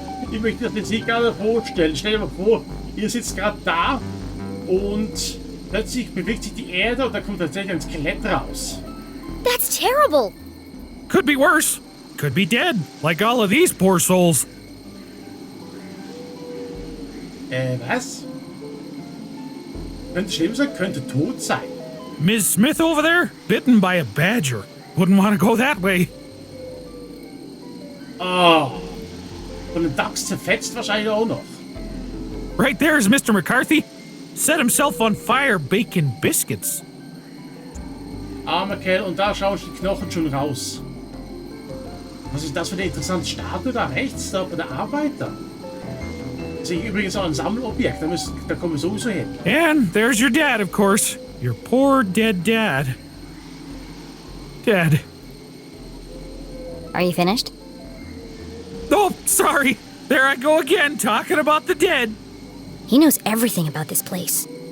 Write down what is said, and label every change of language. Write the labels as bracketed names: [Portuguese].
[German] Ich möchte das jetzt nicht gerade vorstellen. Stell dir mal vor, ihr sitzt gerade da und plötzlich bewegt sich die Erde und da kommt tatsächlich ein Skelett raus. [English] That's terrible! Could be worse. Could be dead, like all of these poor souls. [German] Was? Könnte schlimm sein, könnte tot sein. [English] Ms. Smith over there, bitten by a badger. Wouldn't want to go that way. Oh. [German] Von einem Dachs zerfetzt wahrscheinlich auch noch. [English] Right there's Mr. McCarthy. Set himself on fire baking biscuits. [German] Armer Kerl, und da schauen die Knochen schon raus. Was ist das für eine interessante Statue da rechts, da bei der Arbeiter? Das ist übrigens auch ein Sammelobjekt, da kommen wir sowieso hin. [English] And there's your dad, of course. Your poor dead dad. Dead. Are you finished? Oh, sorry. There I go again, talking about the dead. He knows everything about this place.